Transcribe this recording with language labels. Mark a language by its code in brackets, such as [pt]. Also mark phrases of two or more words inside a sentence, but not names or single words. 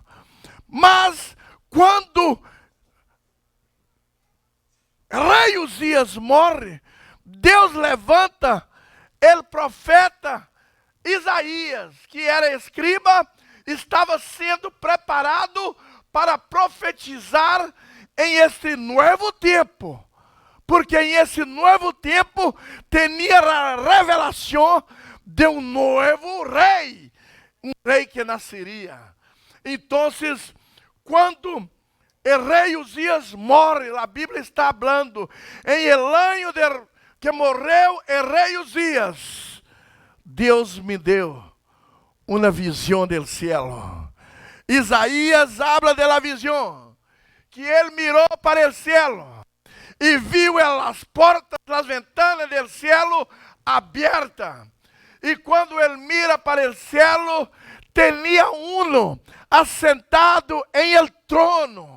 [pt] Mas quando rei Uzias morre, Deus levanta o profeta Isaías, que era escriba, estava sendo preparado para profetizar em este novo tempo, porque em esse novo tempo tinha a revelação de novo rei, rei que nasceria. Então, quando o rei Uzias morre, a Bíblia está falando, em [es] el año [pt] que morreu o rei Uzias, Deus me deu uma visão do céu. Isaías [es] habla de la [pt] visão, que ele mirou para o céu e viu as portas, as ventanas do céu abertas. E quando ele mira para o céu, tinha assentado em [es] el trono.